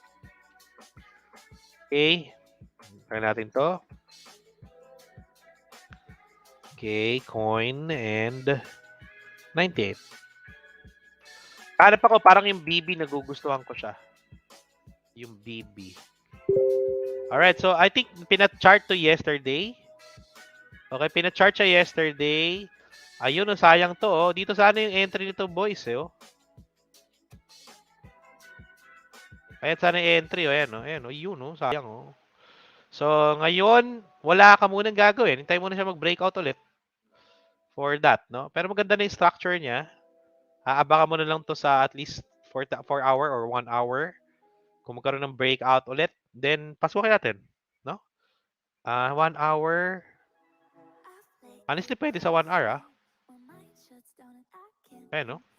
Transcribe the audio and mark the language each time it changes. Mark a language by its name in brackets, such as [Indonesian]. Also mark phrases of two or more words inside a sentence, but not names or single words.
[Filipino] Okay. Try natin to. [English] Okay, coin and 98. [Filipino] Hanap ako, parang yung BB nagugustuhan ko siya. Yung BB. [English] Alright, so I think [Filipino] pinat-chart to [English] yesterday. [Filipino] Okay, pinat-chart siya yesterday. Ayun, sayang to. Oh. Dito sana yung entry nito, boys. Oh. Ayan sana yung entry. Oh. Ayan, oh. Yun, oh. Sayang. Oh. So, ngayon, wala ka munang gagawin. Hintay mo na siya mag-breakout ulit. [English] For that, no? [Filipino] Pero maganda na yung structure niya. Aabangan mo na lang to sa [English] at least 4 hour or 1 hour. [Filipino] Kung magkaroon ng breakout ulit, then pasukin natin, no? 1 hour. Honestly, pwede sa 1 hour, ah. Ayan, no?